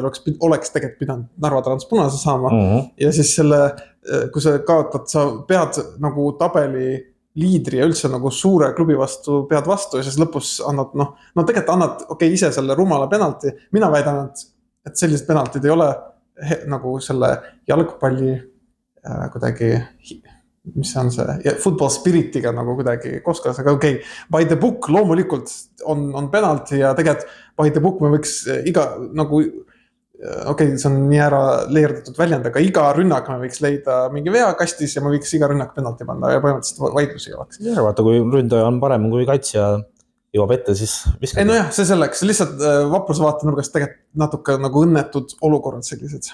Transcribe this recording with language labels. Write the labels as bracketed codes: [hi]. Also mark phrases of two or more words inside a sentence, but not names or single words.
[et] oleks tegelikult pidanud Narva Transpunase saama ja siis selle, kui sa kaotad, sa pead nagu tabeli liidri ja üldse nagu suure klubi vastu pead vastu ja siis lõpus annad, tegelikult annad ise selle rumala penalti. Mina väidan, et sellised penaltid ei ole nagu selle jalgpalli kuidagi, mis on see, [en] football spiritiga [et] nagu kuidagi koskas, aga [en] by the book [et] loomulikult on penalti ja tegelikult [en] by the book [et] me võiks iga nagu, see on nii ära leerdatud väljend, aga iga rünnak me võiks leida mingi veakastis ja me võiks iga rünnak penalti panna ja põhimõtteliselt vaidlusi oleks. Ja vaata, kui ründaja on parem kui kaitsja jõuab ette, siis viskad. Ei nojah, see selleks, lihtsalt Vapruse vaatenurgast tegelikult natuke nagu õnnetud olukorrad sellised.